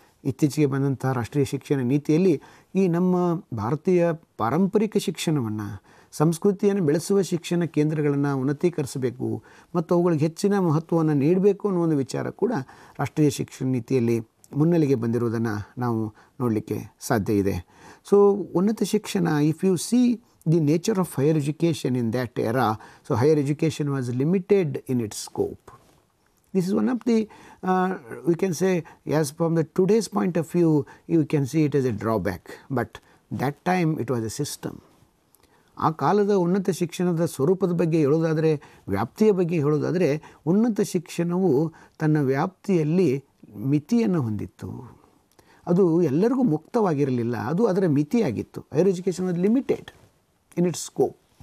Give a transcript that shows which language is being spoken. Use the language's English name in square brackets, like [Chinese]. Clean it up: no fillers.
[Kannada] ಇತ್ತೀಚೆಗೆ ಬಂದಂಥ ರಾಷ್ಟ್ರೀಯ ಶಿಕ್ಷಣ ನೀತಿಯಲ್ಲಿ ಈ ನಮ್ಮ ಭಾರತೀಯ ಪಾರಂಪರಿಕ ಶಿಕ್ಷಣವನ್ನು, ಸಂಸ್ಕೃತಿಯನ್ನು ಬೆಳೆಸುವ ಶಿಕ್ಷಣ ಕೇಂದ್ರಗಳನ್ನು ಉನ್ನತೀಕರಿಸಬೇಕು ಮತ್ತು ಅವುಗಳಿಗೆ ಹೆಚ್ಚಿನ ಮಹತ್ವವನ್ನು ನೀಡಬೇಕು ಅನ್ನೋ ಒಂದು ವಿಚಾರ ಕೂಡ ರಾಷ್ಟ್ರೀಯ ಶಿಕ್ಷಣ ನೀತಿಯಲ್ಲಿ ಮುನ್ನೆಲೆಗೆ ಬಂದಿರುವುದನ್ನು ನಾವು ನೋಡಲಿಕ್ಕೆ ಸಾಧ್ಯ ಇದೆ. [English] so [Kannada] ಉನ್ನತ ಶಿಕ್ಷಣ, [English] If you see the nature of higher education in that era, so higher education was limited in its scope. This is one of the, we can say, as from the today's point of view, you can see it as a drawback, but that time it was a system. [Kannada] ಆ ಕಾಲದ ಉನ್ನತ ಶಿಕ್ಷಣದ ಸ್ವರೂಪದ ಬಗ್ಗೆ ಹೇಳೋದಾದರೆ, ವ್ಯಾಪ್ತಿಯ ಬಗ್ಗೆ ಹೇಳೋದಾದರೆ, ಉನ್ನತ ಶಿಕ್ಷಣವು ತನ್ನ ವ್ಯಾಪ್ತಿಯಲ್ಲಿ ಮಿತಿಯನ್ನು ಹೊಂದಿತ್ತು. ಅದು ಎಲ್ಲರಿಗೂ ಮುಕ್ತವಾಗಿರಲಿಲ್ಲ, ಅದು ಅದರ ಮಿತಿಯಾಗಿತ್ತು. [English] Higher education was limited in its scope.